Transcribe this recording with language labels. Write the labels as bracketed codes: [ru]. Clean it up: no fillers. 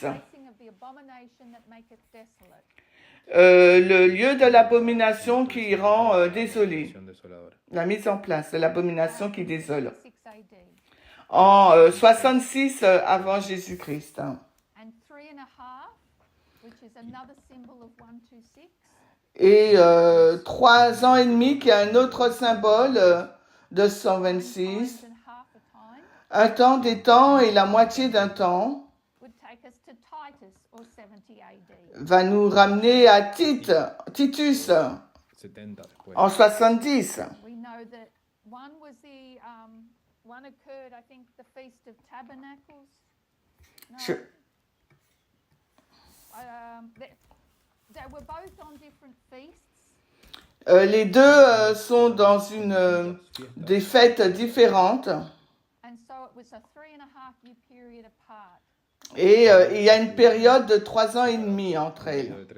[en] Placing of the abomination that maketh desolate. [fr] Le lieu de l'abomination qui rend désolé. La mise en place de l'abomination qui désole. [en] 6 AD. [fr] En 66 avant Jésus-Christ. [en] And 3.5, which is another symbol of 126. [fr] Et 3 ans et demi, qui est un autre symbole de 126. [en] Times and half a time [fr] Un temps des temps et la moitié d'un temps [en] would take us to Titus or 70 AD. [fr] va nous ramener à Titus en 70. [en] We know that one was one occurred, I think, the Feast of Tabernacles. No. [fr] Je- [en] They were both on different feasts. [fr] Les deux sont dans des fêtes différentes. [en] And so it was a 3.5 year period apart. [fr] Et il y a une période de 3 ans et demi entre elles.